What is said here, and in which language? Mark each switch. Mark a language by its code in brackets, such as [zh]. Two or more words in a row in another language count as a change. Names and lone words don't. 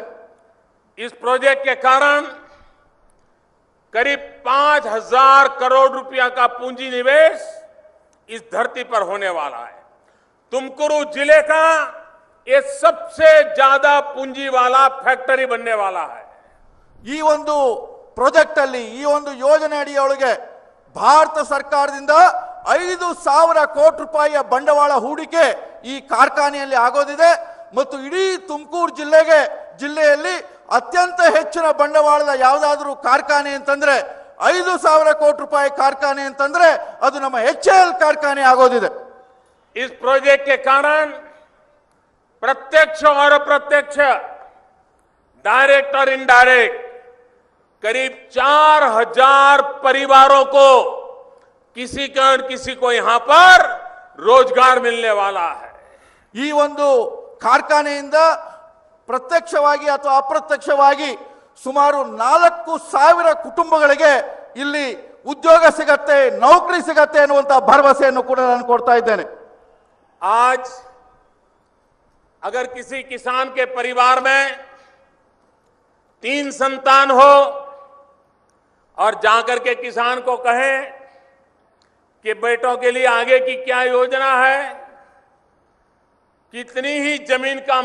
[hi] इस प्रोजेक्ट के कारण करीब 5,000 करोड़ रुपया का पूंजी निवेश इस धरती पर होने वाला है. तुमकुरू जिले का ये सबसे ज्यादा पूंजी वाला फैक्ट्री बनने वाला है. [kn] ಈ ಒಂದು ಪ್ರಾಜೆಕ್ಟ್ ಅಲ್ಲಿ, ಈ ಒಂದು ಯೋಜನೆ ಅಡಿಯೊಳಗೆ ಭಾರತ ಸರ್ಕಾರದಿಂದ 5,000 ಕೋಟಿ ರೂಪಾಯಿಯ ಬಂಡವಾಳ ಹೂಡಿಕೆ ಈ ಕಾರ್ಖಾನೆಯಲ್ಲಿ ಆಗೋದಿದೆ ಮತ್ತು ಇಡೀ ತುಮಕೂರು ಜಿಲ್ಲೆಯಲ್ಲಿ ಅತ್ಯಂತ ಹೆಚ್ಚಿನ ಬಂಡವಾಳದ ಯಾವುದಾದ್ರೂ ಕಾರ್ಖಾನೆ ಅಂತಂದ್ರೆ 5,000 ಕೋಟಿ ರೂಪಾಯಿ ಕಾರ್ಖಾನೆ ಅಂತಂದ್ರೆ ಅದು ನಮ್ಮ HAL ಕಾರ್ಖಾನೆ ಆಗೋದಿದೆ. [hi] इस प्रोजेक्ट के कारण प्रत्यक्ष और अप्रत्यक्ष, डायरेक्ट और इनडायरेक्ट करीब 4,000 परिवारों को किसी को यहां पर रोजगार मिलने वाला है. [kn] ಈ ಒಂದು ಕಾರ್ಖಾನೆಯಿಂದ ಪ್ರತ್ಯಕ್ಷವಾಗಿ ಅಥವಾ ಅಪ್ರತ್ಯಕ್ಷವಾಗಿ ಸುಮಾರು 4,000 ಕುಟುಂಬಗಳಿಗೆ ಇಲ್ಲಿ ಉದ್ಯೋಗ ಸಿಗತ್ತೆ, ನೌಕರಿ ಸಿಗತ್ತೆ ಅನ್ನುವಂತ ಭರವಸೆಯನ್ನು ಕೂಡ ನಾನು ಕೊಡ್ತಾ ಇದ್ದೇನೆ. [hi] आज अगर किसी किसान के परिवार में 3 संतान हो और जाकर के किसान को कहें कि बेटों के लिए आगे की क्या योजना है, कितनी ही जमीन का